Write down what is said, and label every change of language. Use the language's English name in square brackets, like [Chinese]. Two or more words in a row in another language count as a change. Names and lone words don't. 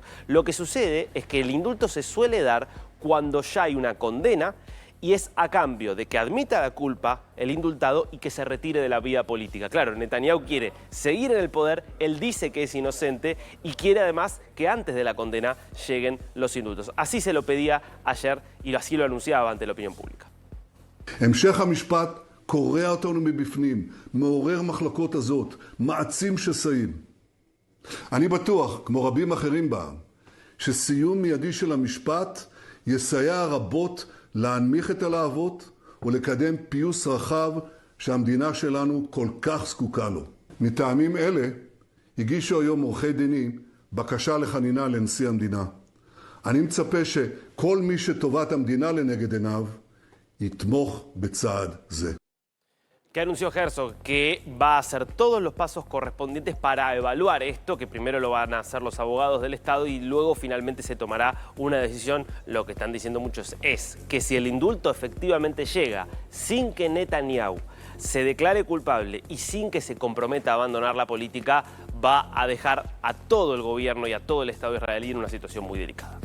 [Spanish] Lo que sucede es que el indulto se suele dar cuando ya hay una condena y es a cambio de que admita la culpa el indultado y que se retire de la vida política. Claro, Netanyahu quiere seguir en el poder, él dice que es inocente y quiere además que antes de la condena lleguen los indultos. Así se lo pedía ayer y así lo anunciaba ante la opinión pública. [Hebrew] המשך המשפט קורע אותנו מבפנים, מעורר מחלוקות הזאת, מעצים שסעים. אני בטוח, כמו רבים אחרים בעם, שסיום מיידי של המשפט יסייע רבות להנמיך את הלהבות ולקדם פיוס רחב שהמדינה שלנו כל כך זקוקה לו. מטעמים אלה הגישו היום עורכי דינים בקשה לחנינה לנשיא המדינה. אני מצפה שכל מי שטובת המדינה לנגד עיניו יתמוך בצעד זה. [Spanish] Que anunció Herzog que va a hacer todos los pasos correspondientes para evaluar esto, que primero lo van a hacer los abogados del Estado y luego finalmente se tomará una decisión. Lo que están diciendo muchos es que si el indulto efectivamente llega sin que Netanyahu se declare culpable y sin que se comprometa a abandonar la política, va a dejar a todo el gobierno y a todo el Estado israelí en una situación muy delicada.